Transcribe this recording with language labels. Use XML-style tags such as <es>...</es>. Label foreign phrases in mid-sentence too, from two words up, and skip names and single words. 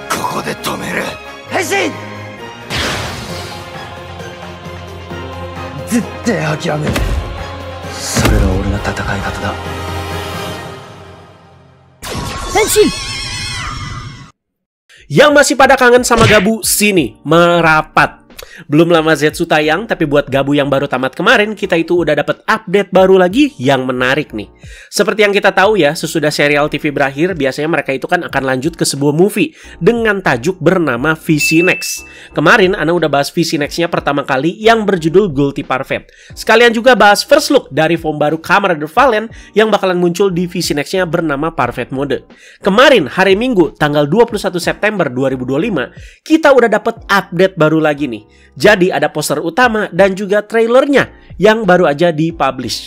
<ja>こで止める。変身。絶対諦める。それが俺の戦い方だ。Henshin!</ja> <id>Yang masih pada kangen sama Gabu, sini merapat. Belum lama Zetsu tayang, tapi buat Gabu yang baru tamat kemarin, kita itu udah dapat update baru lagi yang menarik nih. Seperti yang kita tahu ya, sesudah serial TV berakhir, biasanya mereka itu kan akan lanjut ke sebuah movie dengan tajuk bernama VC Next. Kemarin Ana udah bahas VC Next-nya pertama kali yang berjudul Guilty Parfait. Sekalian juga bahas</id> <en>first look</en> <id>dari form baru Kamen Rider Valiant yang bakalan muncul di VC Next-nya bernama Parfait Mode. Kemarin hari Minggu tanggal 21 September 2025, kita udah dapat update baru lagi nih. Jadi ada poster utama dan juga trailernya yang baru aja dipublish.</id>